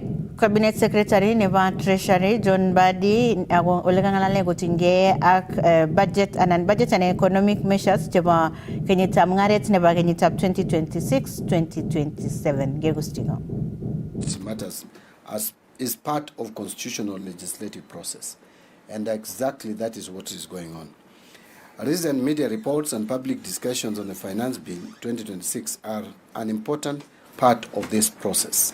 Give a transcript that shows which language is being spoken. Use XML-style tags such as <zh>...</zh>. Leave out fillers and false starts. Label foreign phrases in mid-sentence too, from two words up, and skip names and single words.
<en>Cabinet Secretary</en> <kln>nebo Treasury John Badi ole kangalale kotinygei ak</kln> <en>budget and economic measures</en> <kln>chebo kenyitab mungaret nebo kenyitab 2026-2027. Gegustigo.</kln> <en>This matters as is part of constitutional legislative process, and exactly that is what is going on. Recent media reports and public discussions on the Finance Bill 2026 are an important part of this process.</en>